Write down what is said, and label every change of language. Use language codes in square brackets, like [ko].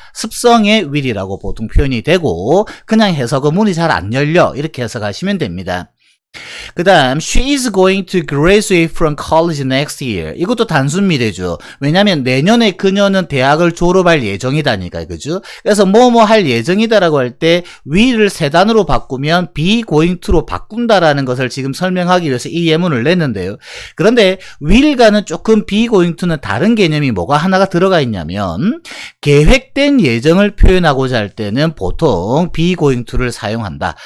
[ko] 습성의 will이라고 보통 표현이 되고 그냥 해석은 문이 잘 안 열려 이렇게 해석하시면 됩니다. 그 다음 [en] She is going to graduate from college next year. [ko] 이것도 단순 미래죠. 왜냐면 내년에 그녀는 대학을 졸업할 예정이다니까, 그죠? 그래서 뭐뭐 할 예정이다라고 할 때 will을 세 단어로 바꾸면 be going to로 바꾼다라는 것을 지금 설명하기 위해서 이 예문을 냈는데요. 그런데 will과는 조금 be going to는 다른 개념이 뭐가 하나가 들어가 있냐면 계획된 예정을 표현하고자 할 때는 보통 be going to를 사용한다.